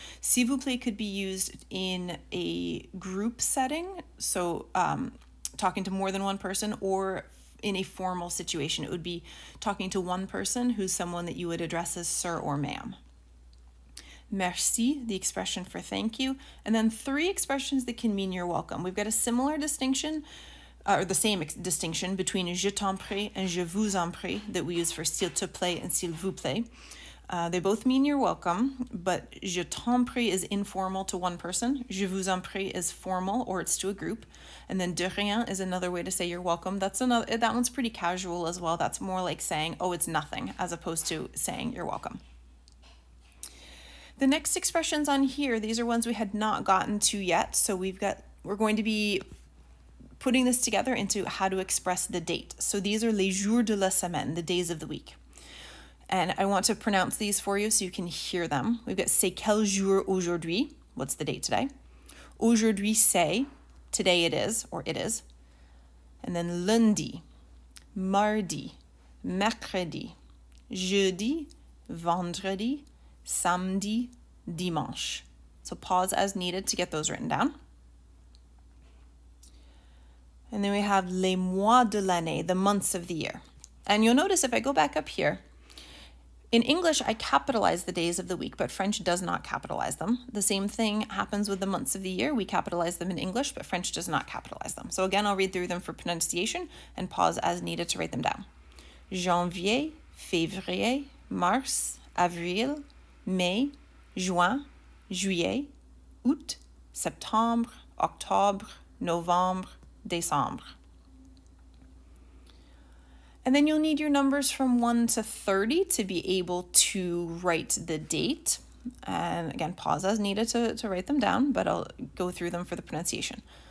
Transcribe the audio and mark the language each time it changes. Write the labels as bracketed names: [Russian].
[French] S'il vous plaît [English] could be used in a group setting, so talking to more than one person, or in a formal situation, it would be talking to one person who's someone that you would address as sir or ma'am. Merci, the expression for thank you, and then three expressions that can mean you're welcome. We've got a similar distinction, or the same distinction between [French] je t'en prie [English] and [French] je vous en prie [English] that we use for [French] s'il te plaît [English] and [French] s'il vous plaît. [English] They both mean you're welcome, but [French] je t'en prie [English] is informal to one person. [French] Je vous en prie [English] is formal, or it's to a group. And then [French] de rien [English] is another way to say you're welcome. That one's pretty casual as well. That's more like saying, oh, it's nothing, as opposed to saying you're welcome. The next expressions on here, these are ones we had not gotten to yet. So we're going to be putting this together into how to express the date. So these are [French] les jours de la semaine, [English] the days of the week. And I want to pronounce these for you so you can hear them. We've got [French] c'est quel jour aujourd'hui? [English] What's the date today? [French] Aujourd'hui c'est, [English] today it is, or it is. And then [French] lundi, mardi, mercredi, jeudi, vendredi, samedi, dimanche. [English] So pause as needed to get those written down. And then we have [French] les mois de l'année, [English] the months of the year. And you'll notice if I go back up here, in English, I capitalize the days of the week, but French does not capitalize them. The same thing happens with the months of the year. We capitalize them in English, but French does not capitalize them. So again, I'll read through them for pronunciation and pause as needed to write them down. [French] Janvier, février, mars, avril, mai, juin, juillet, août, septembre, octobre, novembre, décembre. [English] And then you'll need your numbers from 1 to 30 to be able to write the date. And again, pause as needed to write them down, but I'll go through them for the pronunciation.